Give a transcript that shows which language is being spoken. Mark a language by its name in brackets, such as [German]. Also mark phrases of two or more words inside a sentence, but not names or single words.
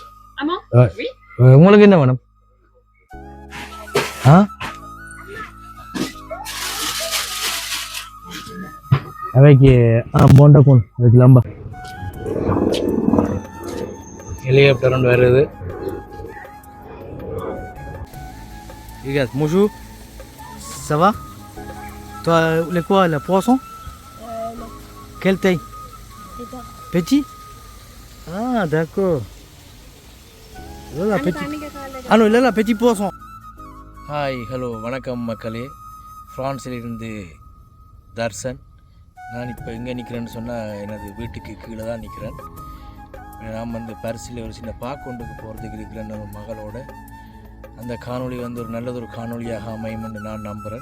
[French] Ah bon? Oui. [Tamil] உங்களுக்கு என்ன வேணும்? [French] Avec un bon d'accord, avec l'amba. Hélicoptère on வருது. Regarde, bonjour. Ça va? Toi, le quoi, le poisson? Non. Quelle taille? Petit? Ah, d'accord. Là, petit. Ah non, là, petit poisson. [English] Hi, hello, [Tamil] வணக்கம் மக்களே. பிரான்சிலிருந்து தர்சன். நான் இப்போ எங்கே நிற்கிறேன்னு சொன்னால் எனது வீட்டுக்கு கீழே தான் நிற்கிறேன். நான் வந்து பரிசில் ஒரு சின்ன பாக்கொண்டுக்கு போகிறதுக்கு இருக்கிறேன் நம்ம மகளோட. அந்த காணொளி வந்து ஒரு நல்லதொரு காணொளியாக அமையும் என்று நான் நம்புகிறேன்.